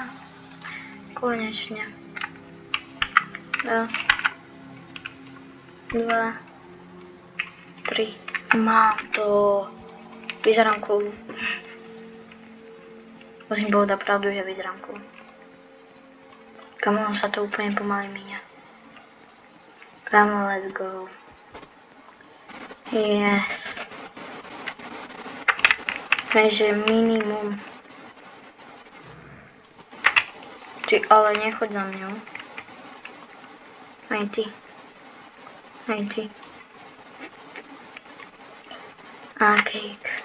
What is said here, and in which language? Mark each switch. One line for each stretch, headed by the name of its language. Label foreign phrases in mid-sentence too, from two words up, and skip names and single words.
Slovak: Konečne. Raz, 2, 3. Mám to. Vyzerám cool. Musím povedať pravdu, že vyzerám cool.
English: Come on,
Slovak: sa to úplne pomaly míňa.
English: Come on, let's go. Yes.
Slovak: Takže minimum. Ty ale nechoď za mňou. Aj ty. Aj ty.
English: A cake.